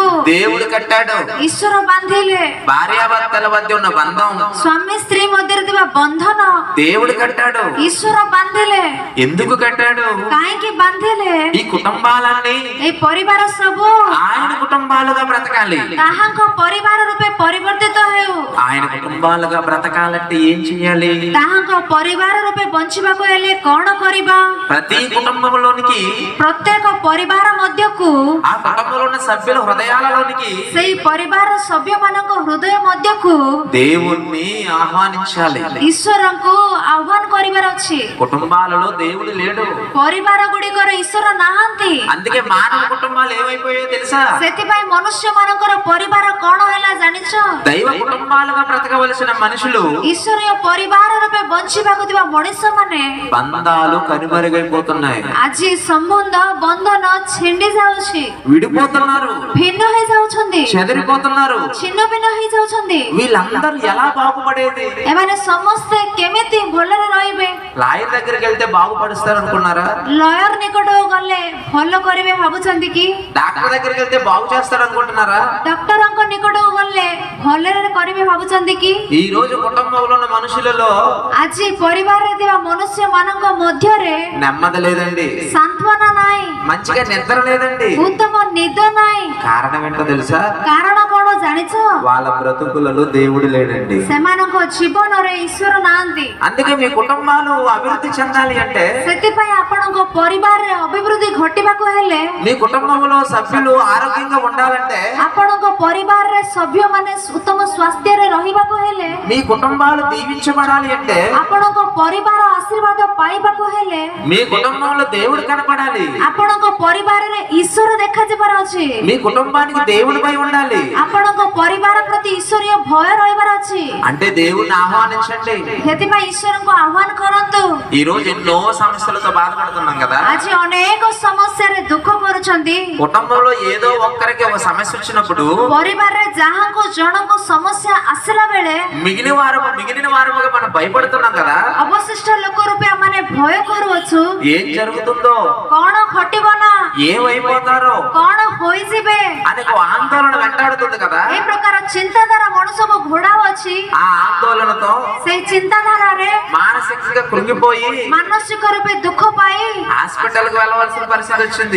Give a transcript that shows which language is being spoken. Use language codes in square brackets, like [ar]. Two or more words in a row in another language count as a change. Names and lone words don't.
[te] దేవుడు కట్టాడు। [or] ଈଶ୍ୱର ବାନ୍ଧିଲେ। [te] భార్యాభర్తల మధ్య ఉన్న బంధం [or] ସ୍ୱାମୀ ସ୍ତ୍ରୀ ମଧ୍ୟରେ ଥିବା ବନ୍ଧନ [te] దేవుడు కట్టాడు। [or] ଈଶ୍ୱର ବାନ୍ଧିଲେ। [te] ఎందుకు కట్టాడు? [or] କାହିଁକି ବାନ୍ଧିଲେ? [te] ఈ కుటుంబాలన్నీ [or] ଏଇ ପରିବାର ସବୁ [te] ఆయన కుటుంబాలుగా బ్రతకాలి। [or] ତାହାଙ୍କ ପରିବାର ରୂପେ ପରିବର୍ତ୍ତିତ ହେଉ। [te] ఆయన కుటుంబాలుగా బ్రతకాలంటే ఏం చేయాలి? [or] ତାହାଙ୍କ ପରିବାର ରୂପେ ବଞ୍ଚିବାକୁ ହେଲେ କଣ କରିବା? [te] ప్రతి కుటుంబంలోనికి [or] ପ୍ରତ୍ୟେକ ପରିବାର ମଧ୍ୟକୁ [te] ఆ కుటుంబంలో ఉన్న సభ్యుల హృదయాలలోనికి [or] ସେଇ ପରିବାର ସଭ୍ୟମାନଙ୍କ ହୃଦୟ ମଧ୍ୟକୁ [te] దేవుణ్ణి ఆహ్వానించాలి। [or] ଈଶ୍ୱରଙ୍କୁ ଆହ୍ୱାନ କରିବାର ଅଛି। [te] కుటుంబాలలో దేవుడు లేడు। [or] ପରିବାର ଗୁଡ଼ିକର ଈଶ୍ୱର ନାହାନ୍ତି। [te] అందుకే మానవ కుటుంబాలు ఏమైపోయాయో తెలుసా? [or] ସେଥିପାଇଁ ମନୁଷ୍ୟ ମାନଙ୍କର ପରିବାର କଣ ହେଲା ଜାଣିଛ? [te] దైవ కుటుంబాలుగా బ్రతకవలసిన మనుషులు [or] ଈଶ୍ୱରୀୟ ପରିବାର ରୂପେ ବଞ୍ଚିବାକୁ ଥିବା ମଣିଷ ମାନେ [te] బంధాలు కనుమరుగైపోతున్నాయి। [or] ଆଜି ସମ୍ବନ୍ଧ ବନ୍ଧନ ଛିଣ୍ଡି ଯାଉଛି। [te] విడిపోతున్నారు, [or] ଭିନ୍ନ ହେଇଯାଉଛନ୍ତି, [te] చెదిరిపోతున్నారు। [or] ଛିନ୍ନ ଭିନ୍ନ ହେଇଯାଉଛନ୍ତି। [te] వీళ్ళందరూ ఎలా బాగుపడేది? [or] ଏମାନେ ସମସ୍ତେ କେମିତି ଭଲରେ ରହିବେ? [te] లాయర్ దగ్గరికి వెళ్తే బాగుపడుస్తారు అనుకున్నారా? [or] ଲୟର ନିକଟକୁ ଗଲେ ଭଲ କରିବେ ଭାବୁଛନ୍ତି କି? [te] డాక్టర్ దగ్గరికి వెళ్తే బాగు చేస్తారు అనుకుంటున్నారా? [or] ଡକ୍ଟରଙ୍କ ନିକଟକୁ ଗଲେ ଭଲରେ କରିବେ ଭାବୁଛନ୍ତି କି? [te] ఈ రోజు కుటుంబంలో ఉన్న మనుషులలో [or] ଆଜି ପରିବାରରେ ଥିବା ମନୁଷ୍ୟ ମାନଙ୍କ ମଧ୍ୟରେ [te] నెమ్మది లేదండి, [or] ସାନ୍ତ୍ୱନା ନାହିଁ, [te] మంచిగా నిద్ర లేదండి। [or] ଉତ୍ତମ ନିଦ ନାହିଁ। [te] కారణం ఏంటో తెలుసా? [or] କାରଣ କଣ ଜାଣିଛ? [te] వాళ్ళ బ్రతుకులలో దేవుడు లేడండి। [or] ସେମାନଙ୍କ ଜୀବନରେ ଈଶ୍ୱର ନାହାନ୍ତି। [te] అందుకే మీ కుటుంబాలు అభివృద్ధి చెందాలి అంటే, [or] ସେଥିପାଇଁ ଆପଣଙ୍କ ପରିବାରରେ ଅଭିବୃଦ୍ଧି ଘଟିବାକୁ ହେଲେ, [te] మీ కుటుంబంలో సభ్యులు ఆరోగ్యంగా ఉండాలంటే, [or] ଆପଣଙ୍କ ପରିବାରରେ ସଭ୍ୟମାନେ ଉତ୍ତମ ସ୍ୱାସ୍ଥ୍ୟରେ ରହିବାକୁ ହେଲେ, [te] మీ కుటుంబాలు దీవించబడాలి అంటే, [or] ଆପଣଙ୍କ ପରିବାର ଆଶୀର୍ବାଦ ପାଇବାକୁ ହେଲେ, [te] మీ కుటుంబంలో దేవుడు కనపడాలి। [or] ଆପଣଙ୍କ ପରିବାରରେ ଈଶ୍ୱର ଦେଖାଯିବାର ଅଛି। [te] మీ కుటుంబానికి దేవుడి భయం ఉండాలి। [or] ଆପଣଙ୍କ ପରିବାର ପ୍ରତି ଈଶ୍ୱରୀୟ ଭୟ ରହିବାର ଅଛି। [te] అంటే దేవుడిని ఆహ్వానించండి। [or] ସେଥିପାଇଁ ଈଶ୍ୱରଙ୍କୁ ଆହ୍ୱାନ କରନ୍ତୁ। [te] ఈ రోజు ఎన్నో సమస్యలతో బాధపడుతున్నాం కదా। [or] ଆଜି ଅନେକ ସମସ୍ୟାରେ ଦୁଃଖ କରୁଛନ୍ତି। [te] కుటుంబంలో ఏదో ఒక్కరికి ఒక సమస్య వచ్చినప్పుడు [or] ପରିବାରରେ ଯାହାଙ୍କୁ ଜଣଙ୍କୁ ସମସ୍ୟା ଆସିଲା ବେଳେ [te] మిగిలిన వారముగా మనం భయపడుతున్నాం కదా। [or] ଅବଶିଷ୍ଟ ଲୋକ ରୂପେ ଆମମାନେ ଭୟ କରୁଅଛୁ। [te] ఏం జరుగుతుందో, [or] କଣ ଘଟିବ ନା, [te] ఏమైపోతారో [or] କଣ ହୋଇଯିବେ, [te] అనే ఒక ఆందోళన వెంటాడుతుంది కదా। [or] ଏ ପ୍ରକାର ଚିନ୍ତାଧାରା ମଣିଷକୁ ଘୋଡାଉଅଛି। [te] ఆ ఆందోళనతో [or] ସେଇ ଚିନ୍ତାଧାରାରେ [te] మానసికంగా కృంగిపోయి [or] ମାନସିକ ରୂପେ ଦୁଃଖ ପାଇ [te] హాస్పిటల్ కు వెళ్ళవలసిన పరిస్థితి వచ్చింది।